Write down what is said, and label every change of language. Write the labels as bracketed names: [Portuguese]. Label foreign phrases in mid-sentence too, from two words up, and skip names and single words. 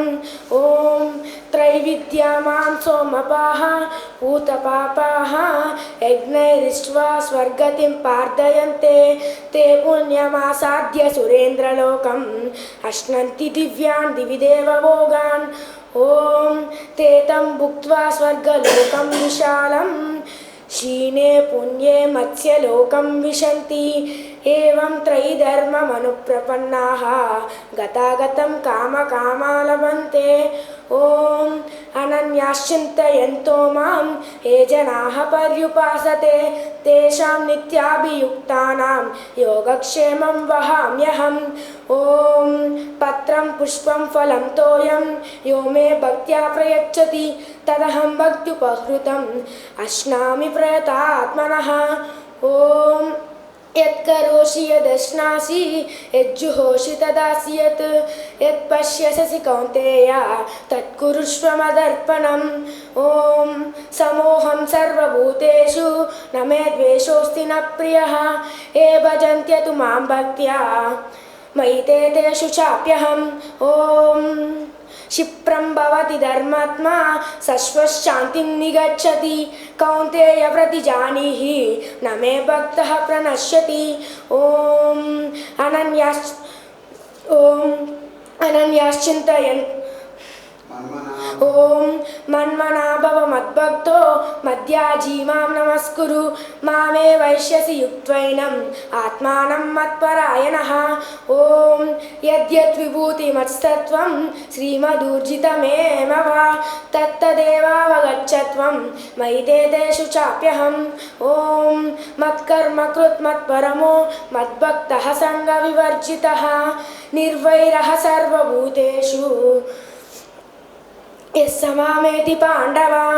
[Sanskrit] ఓం త్రైవిద్యా మాం సోమపాః భూతపాపాః యజ్ఞైరిష్ట్వా స్వర్గతిం పార్థయంతే తే పుణ్యమాసాద్య సురేంద్రలోకం అశ్నంతి దివ్యాన్ దివి దేవభోగాన్. ఓం ते तं भुक्त्वा स्वर्गलोकं विशालं क्षीणे पुण्ये मत्स्यलोकं विशन्ति. एवं त्रयीधर्ममनुप्रपन्नाः गतागतं कामकामा लभन्ते. ఓం అనన్యాశ్చింతయంతో మాం ఏ జనాః పర్యుపాసతే తేషాం నిత్యాభియుక్తానాం యోగక్షేమం వహామ్యహం. ఓం పత్రం పుష్పం ఫలం తోయం యో మే భక్త్యా ప్రయచ్చతి తదహం భక్త్యుపహృతం అశ్నామి ప్రయతాత్మనః. ఓం యత్కరోషి యదశ్నాసి యజ్జుహోషి తదాసి యత్ యత్పశ్యసి కౌంతేయ తత్కురుష్వ మదర్పణం. ఓం సమోహం సర్వభూతేషు న మే ద్వేషోస్తి న ప్రియః ఏ భజంత్యతు మాం భక్త్యా మయి తే తేషు చాప్యహం. ఓం क्षिप्रं भवति धर्मात्मा शश्वशान्तिं निगच्छति कौन्तेय प्रतिजानीहि न मे भक्तः प्रणश्यति. ॐ अनन्याश्चिन्तयन् ఓం మన్మనా భవ మద్భక్తో మధ్యాజీ మాం నమస్కురు మామే వైశ్యసి యుక్త్వైనం ఆత్మానం మత్పరాయణః. ఓం యద్యత్ విభూతిమత్సత్వం శ్రీమదూర్జితమేవ వా తత్తదేవావగచ్చత్వం మయి తే తేషు చాప్యహం. ఓం మత్కర్మ కృత్ మత్పరమో మద్భక్తః సంగ వివర్జితః నిర్వైరః సర్వభూతేషు యస్సమామేతి పాండవ.